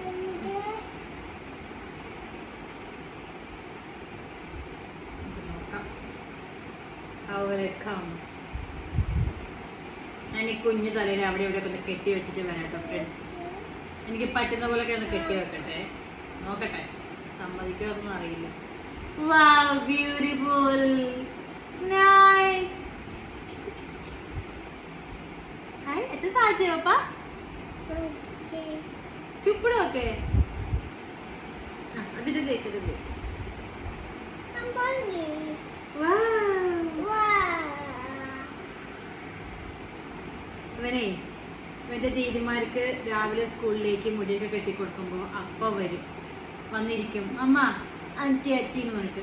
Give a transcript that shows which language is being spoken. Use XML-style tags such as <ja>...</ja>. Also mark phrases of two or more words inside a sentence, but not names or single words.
<ml>ഞാൻ ഈ കുഞ്ഞു തലയിൽ അവിടെ ഇവിടെ ഒന്ന് കെട്ടി വെച്ചിട്ട് വരാം കേട്ടോ ഫ്രണ്ട്സ്. എനിക്ക് പറ്റുന്ന പോലെയൊക്കെ ഒന്ന് കെട്ടി വെക്കട്ടെ, നോക്കട്ടെ സമ്മതിക്കുമൊന്നും അറിയില്ല.</ml> <en>Wow, beautiful, nice. Hi,</en> <hi>अच्छा साज है पापा.</hi> <en>Okay. Super okay.</en> <hi>अभी तक देख. Ambani.</hi> <en>Wow.</en> <ml>ഇവൻ്റെ ദീദിമാർക്ക് രാവിലെ സ്കൂളിലേക്ക് മുടിയൊക്കെ കെട്ടിക്കൊടുക്കുമ്പോൾ അപ്പം വന്നിരിക്കും അമ്മ അറ്റി എന്ന് പറഞ്ഞിട്ട്.</ml>